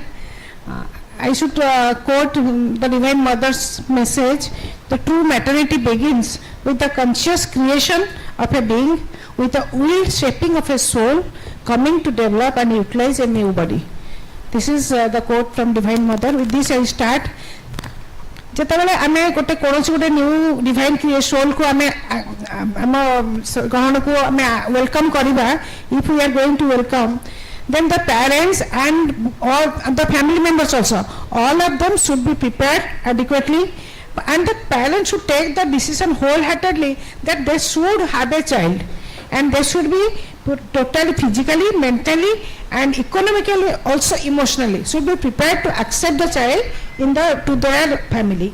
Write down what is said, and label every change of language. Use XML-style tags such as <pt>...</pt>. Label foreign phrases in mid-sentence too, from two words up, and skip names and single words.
<en>I should quote the Divine Mother's message: the true maternity begins with the conscious creation of a being, with the will shaping of a soul coming to develop and utilize a new body. This is the quote from Divine Mother. With this I start.</en> <or>ଯେତେବେଳେ ଆମେ କୌଣସି ଗୋଟେ</or> <en>new divine</en> <or>ସୋଲ୍କୁ ଆମେ ଆମ ଗ୍ରହଣକୁ ଆମେ ୱେଲକମ୍ କରିବା,</or> <en>if we are going to welcome, then the parents and all the family members also, all of them should be prepared adequately, and the parents should take the decision wholeheartedly that they should have a child, and they should be totally physically, mentally and economically, also emotionally should be prepared to accept the child to their family.</en>